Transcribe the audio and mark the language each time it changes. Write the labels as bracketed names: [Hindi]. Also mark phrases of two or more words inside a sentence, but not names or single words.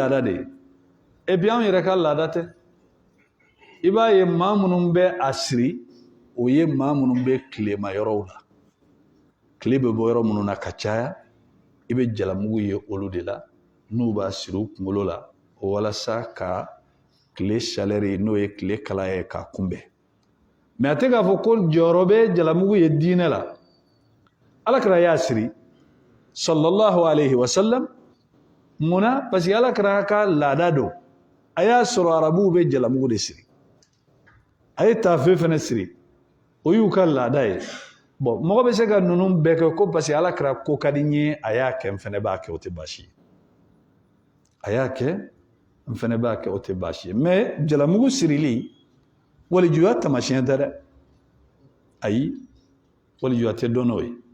[Bambara] laada de ye [French] et puis [Bambara] an yɛrɛ ka laada tɛ i b'a ye maa minnu bɛ a siri o ye maa minnu bɛ tilema yɔrɔw la tile bɛ bɔ yɔrɔ minnu na ka caya i bɛ jalamugu ye olu de la n'u b'a siri u kunkolo la walasa ka tile chaleur n'o ye tile kalaya ye k'a kunbɛn mais a tɛ k'a fɔ ko jɔyɔrɔ bɛ jalamugu ye diinɛ la alakira y'a siri [Arabic] صلى الله عليه وسلم [Bambara] munna [French] parce que [Bambara] alakira ka laada don a y'a sɔrɔ arabuw bɛ jalamugu de siri a ye taafe fana siri o y'u ka laada ye bon mɔgɔ bɛ se ka ninnu bɛɛ kɛ ko [French] parce que [Bambara] alakira ko ka di n ye a y'a kɛ n fana b'a kɛ o tɛ baasi ye a y'a kɛ n fana b'a kɛ o tɛ baasi ye mais jalamugu sirili walijuya tamasiyɛn tɛ dɛ ayi walijuya tɛ dɔn n'o ye